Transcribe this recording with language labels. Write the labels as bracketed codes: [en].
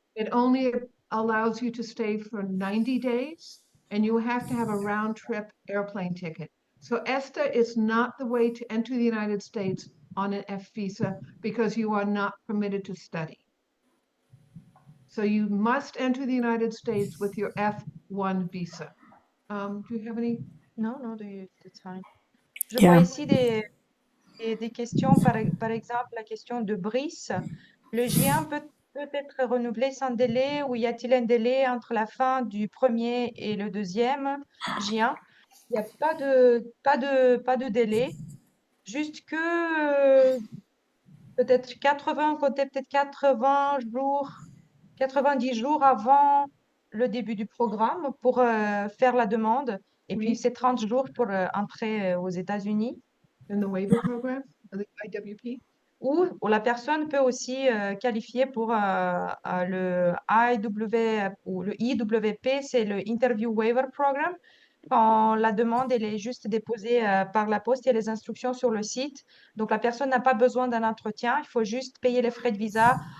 [en] It only allows you to stay for 90 days, and you have to have a round trip airplane ticket. So ESTA is not the way to enter the United States on an F visa because you are not permitted to study. So you must enter the United States with your F1 visa. Do you have any? Non, that's fine. [fr] Je vois ici des questions, par exemple la question de Brice. Le J1 peut être renouvelé sans délai ou y a-t-il un délai entre la fin du premier et le deuxième J1? Il n'y a pas de délai, juste que peut-être 80, comptez peut-être 80 jours, 90 jours avant le début du programme pour faire la demande. Et puis, Oui. c'est 30 jours pour entrer aux États-Unis. [en] In the waiver program, the IWP? [fr] Ou la personne peut aussi qualifier pour le ou le IWP, c'est le Interview Waiver Program. Quand la demande elle est juste déposée par la poste, il y a les instructions sur le site. Donc, la personne n'a pas besoin d'un entretien, il faut juste payer les frais de visa.